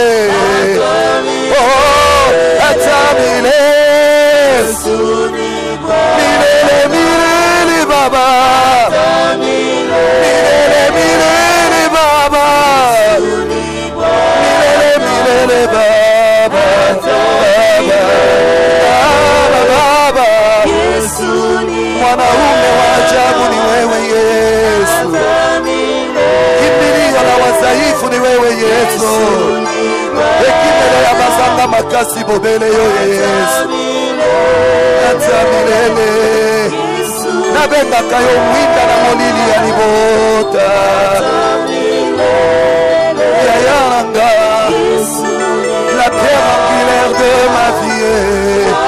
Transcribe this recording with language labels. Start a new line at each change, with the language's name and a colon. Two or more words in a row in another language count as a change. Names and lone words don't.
Swahili: oh atamilele milele baba milele baba milele baba baba mwanaume wa ajabu ni wewe Yesu kimbilio la wadhaifu ni wewe Yesu
Lingala: ekimelo ya bazanga makasi bobele yo Yesu atamilele nabengaka yo mwinda na molili ya libota yayanga
French: la pierre angulaire de ma vie